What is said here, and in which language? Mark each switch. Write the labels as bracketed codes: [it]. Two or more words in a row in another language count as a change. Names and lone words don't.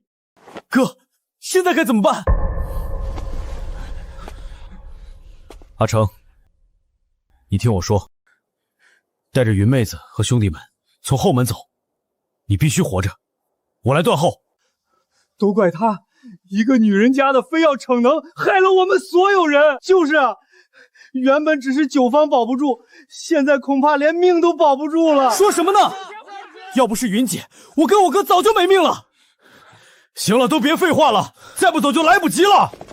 [zh] 哥，現在該怎麼辦？阿成，你聽我說，帶着雲妹子和兄弟們從後門走，你必須活着，我來斷後。都怪她，一個女人家的非要逞能，害了我們所有人。就是啊，原本只是酒坊保不住，現在恐怕連命都保不住了。说什麼呢？要不是雲姐，我跟我哥早就沒命了。行了，都別廢話了，再不走就來不及了。